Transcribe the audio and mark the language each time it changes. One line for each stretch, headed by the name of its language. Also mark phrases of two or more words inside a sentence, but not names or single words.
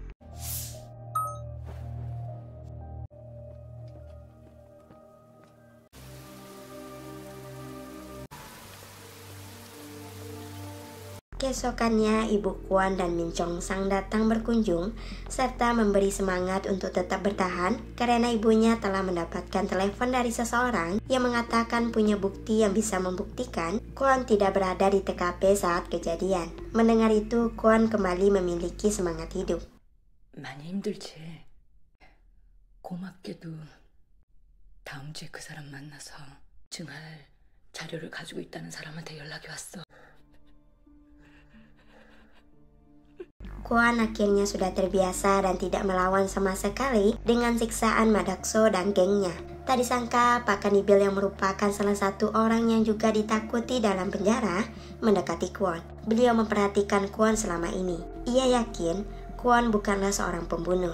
Indonesian: Keesokannya, Ibu Kwon dan Min Chong Sang datang berkunjung serta memberi semangat untuk tetap bertahan karena ibunya telah mendapatkan telepon dari seseorang yang mengatakan punya bukti yang bisa membuktikan Kwon tidak berada di TKP saat kejadian. Mendengar itu, Kwon kembali memiliki semangat hidup.
Korean: 많이 힘들지. 고맙게도 다음 주에 그 사람 만나서 증할 자료를 가지고 있다는 사람한테 연락이 왔어.
Indonesian: Kwon akhirnya sudah terbiasa dan tidak melawan sama sekali dengan siksaan Madakso dan gengnya. Tak disangka Pak Kanibil yang merupakan salah satu orang yang juga ditakuti dalam penjara mendekati Kwon. Beliau memperhatikan Kwon selama ini. Ia yakin Kwon bukanlah seorang pembunuh.